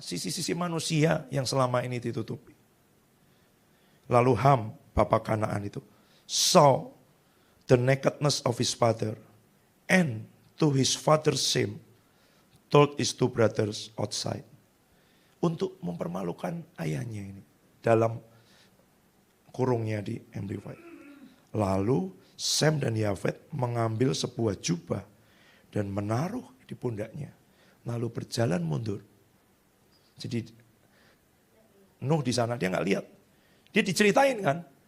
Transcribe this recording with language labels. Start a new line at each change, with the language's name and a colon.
Indonesian: Sisi-sisi manusia yang selama ini ditutupi. Lalu
English: Ham,
Indonesian: bapak Kanaan itu,
English: saw the nakedness of his father, and to his father's shame, told his two brothers outside.
Indonesian: Untuk mempermalukan ayahnya ini. Dalam kurungnya di Amplified. Lalu Sem dan Yafet mengambil sebuah jubah dan menaruh di pundaknya. Lalu berjalan mundur. Jadi Nuh di sana dia nggak lihat. Dia diceritain kan.